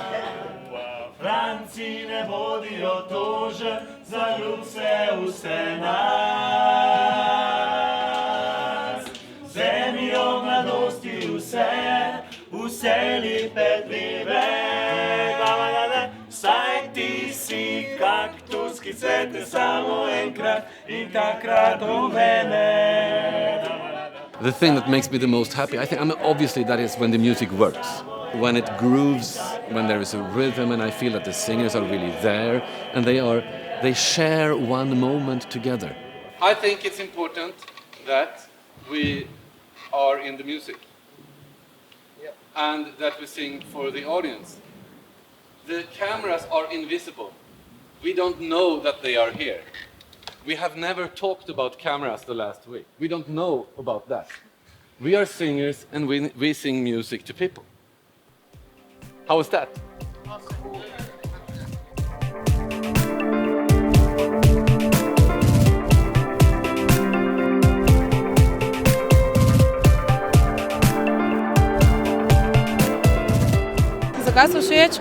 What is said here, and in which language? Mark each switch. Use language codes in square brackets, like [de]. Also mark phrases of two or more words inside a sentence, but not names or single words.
[sl] Franci ne bodijo toža, zaljub se vse nas. Zemljo mladosti vse lepe dneve. Saj ti si kaktus, ki cvete samo enkrat in takrat uvene. [en] The thing that makes me the most happy, obviously that is when the music works. When it grooves, when there is a rhythm and I feel that the singers are really there and they share one moment together. I think it's important that we are in the music and that we sing for the audience. The cameras are invisible. We don't know that they are here. We have never talked about cameras the last week. We don't know about that. We are singers and we sing music to people. How was that? [sl] Zakaj so všeč?